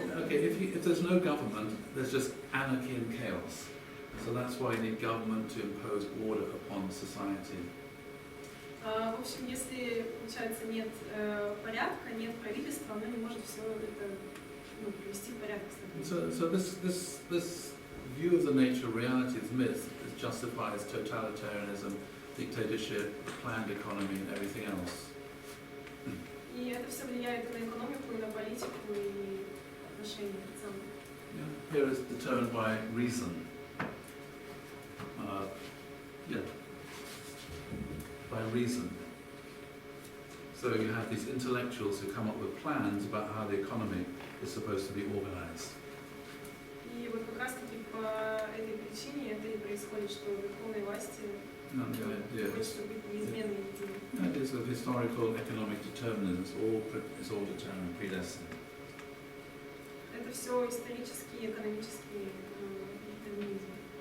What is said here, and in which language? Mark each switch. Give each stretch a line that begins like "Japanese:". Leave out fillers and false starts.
English: If there's no government, there's just anarchy and chaos. So that's why you need government to impose order upon society.
Russian: В общем, если, получается, нет порядка, нет правительства, оно не может все это привести в порядок.
English: So this view of the nature of reality, this myth, justifies totalitarianism, dictatorship, planned economy, and everything else.
Russian: И это все влияет и на экономику, и на политику, и отношения в целом.
English: Yeah. Here is determined by reason. By reason. So you have these intellectuals who come up with plans about how the economy is supposed to be organized.
Russian: И вот как раз-таки по этой причине это и происходит, что верховной власти хочется быть неизменной единой.
English: It is of historical economic determinism. It's all determined, predestined.
Russian: Это все исторические, экономические детерминизмы.